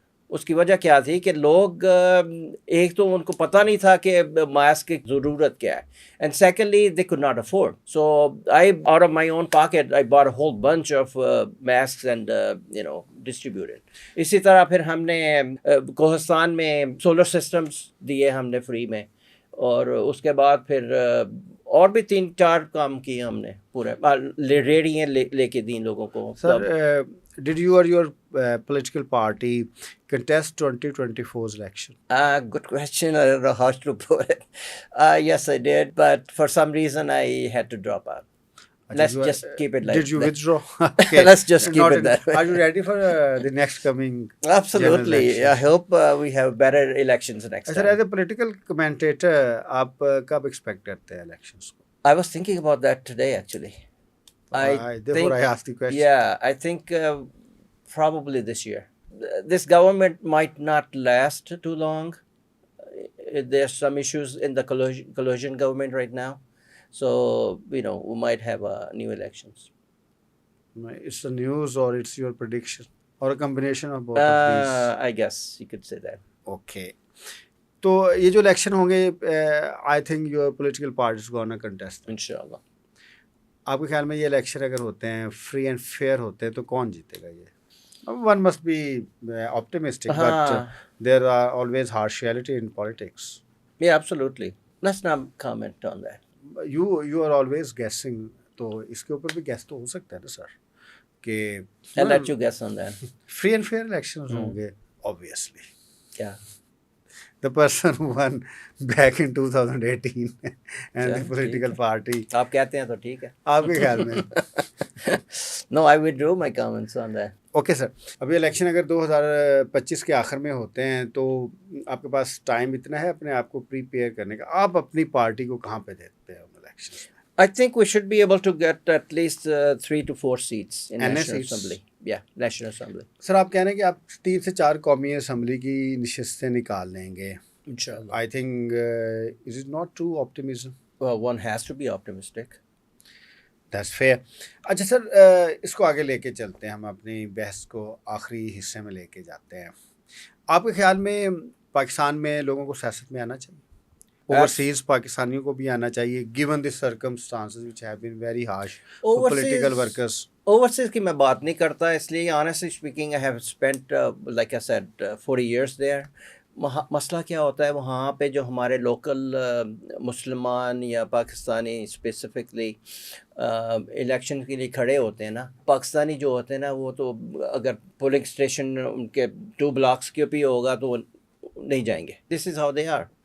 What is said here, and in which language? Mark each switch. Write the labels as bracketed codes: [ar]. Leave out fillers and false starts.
[ur] اس کی وجہ کیا تھی کہ لوگ ایک تو ان کو پتہ نہیں تھا کہ ماسک کی ضرورت کیا ہے, [en] And secondly they could not afford. So I out of my own pocket I bought a whole bunch of masks and distributed. [ur] اسی طرح پھر ہم نے کوہستان میں سولر سسٹمز دیے ہم نے فری میں, اور اس کے بعد پھر اور بھی 3-4 کام کیے ہم نے پورے ریڑیاں لے کے دیں لوگوں کو. [en] Sir did you or your political party contest 2024's election? Good question. I don't know how to put it. Yes, I did, but for some reason I had to drop out. Let's just keep it like that. Did you withdraw? Okay. Let's just keep it that way. Are you ready for the next coming? Absolutely. I hope we have better elections next Sir, time. as a political commentator, [ur] آپ کب [en] expect کرتے ہیں elections کو؟ I was thinking about that today, actually. Therefore I asked the question. Yeah, I think probably this year. This government might not last too long. There's some issues in the coalition government right now. So, we might have new elections. It's the news or it's your prediction or a combination of both of these? I guess you could say that. Okay. [ur] تو یہ جو election ہوں گے, [en] I think your political party is gonna contest. Inshallah. [ur] آپ کے خیال میں یہ الیکشن اگر ہوتے ہیں [en] free and fair [ur] ہوتے ہیں تو کون جیتے گا یہ؟ [en] One must be optimistic, but there are always harsh reality in politics. Yeah, absolutely. Let's not comment on that. You are always guessing, [ur] تو اس کے اوپر بھی گیس تو ہو سکتا ہے نا سر کہ [en] I'll let you guess on that. free and fair elections [ur] ہوں گے [en] obviously. Yeah. The person who won back in 2018 and the political party. [ur] آپ کہتے ہیں تو ٹھیک ہے. آپ کے خیال میں؟ [en] No, I withdrew my comments on that. [ur] Okay sir, ابھی الیکشن اگر 2025 کے آخر میں ہوتے ہیں تو آپ کے پاس ٹائم اتنا ہے اپنے آپ کو پریپیئر کرنے کا, آپ اپنی پارٹی کو کہاں پہ دیتے ہیں الیکشن میں؟ [en] I think we should be able to get at least 3 to 4 seats in National Assembly. Yeah, National Assembly. [ur] سر آپ کہہ رہے ہیں کہ آپ 3 سے 4 قومی اسمبلی کی نشستیں نکال لیں گے. [en] Inshallah. I think is it not too optimism? Well, one has to be optimistic. That's fair. [ur] اچھا سر, اس کو آگے لے کے چلتے ہیں, ہم اپنی بحث کو آخری حصے میں لے کے جاتے ہیں. آپ کے خیال میں پاکستان میں لوگوں کو سیاست میں آنا چاہیے؟ اوورسیز پاکستانیوں کو بھی آنا چاہیے [en] given the circumstances which have been very harsh for political workers. Overseas [ur] کی میں بات نہیں کرتا, اس لیے [en] honestly speaking I have spent like I said 40 years there. [ur] مسئلہ کیا ہوتا ہے وہاں پہ جو ہمارے لوکل مسلمان یا پاکستانی اسپیسیفکلی الیکشن کے لیے کھڑے ہوتے ہیں نا، پاکستانی جو ہوتے ہیں نا وہ تو اگر پولنگ اسٹیشن ان کے 2 بلاکس کے بھی ہوگا تو وہ نہیں جائیں گے. [en] This is how they are.